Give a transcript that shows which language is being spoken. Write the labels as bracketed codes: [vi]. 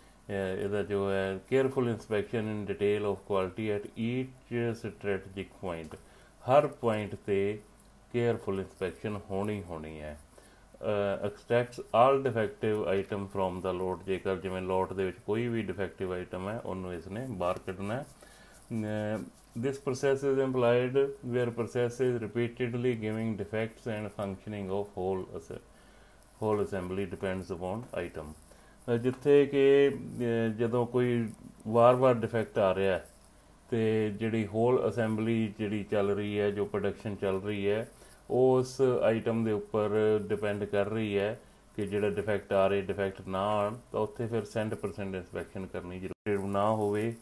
[pa] ਇਹਦਾ ਜੋ ਹੈ [en] careful inspection in detail of quality at each strategic point, [pa] Har point 'ਤੇ ਕੇਅਰਫੁਲ ਇੰਸਪੈਕਸ਼ਨ ਹੋਣੀ ਹੈ। [en] extracts all defective item from the lot, [pa] ਜੇਕਰ ਜਿਵੇਂ ਲੋਟ ਦੇ ਵਿੱਚ ਕੋਈ ਵੀ ਡਿਫੈਕਟਿਵ ਆਈਟਮ ਹੈ ਉਹਨੂੰ ਇਸਨੇ ਬਾਹਰ ਕੱਢਣਾ ਹੈ। [en] This process is employed where process is repeatedly giving defects and functioning of whole assembly depends upon item। [pa] ਜਿੱਥੇ ਕਿ ਜਦੋਂ ਕੋਈ ਵਾਰ-ਵਾਰ ਡਿਫੈਕਟ ਆ ਰਿਹਾ ਅਤੇ ਜਿਹੜੀ ਹੋਲ ਅਸੈਂਬਲੀ ਜਿਹੜੀ ਚੱਲ ਰਹੀ ਹੈ, ਜੋ ਪ੍ਰੋਡਕਸ਼ਨ ਚੱਲ ਰਹੀ ਹੈ, ਉਸ ਆਈਟਮ ਦੇ ਉੱਪਰ ਡਿਪੈਂਡ ਕਰ ਰਹੀ ਹੈ ਕਿ ਜਿਹੜਾ ਡਿਫੈਕਟ ਆ ਰਹੇ ਡਿਫੈਕਟ ਨਾ ਆਉਣ ਤਾਂ ਉੱਥੇ ਫਿਰ 100% ਇੰਸਪੈਕਸ਼ਨ ਕਰਨੀ ਜ਼ਰੂਰੀ ਨਾ ਹੋਵੇ।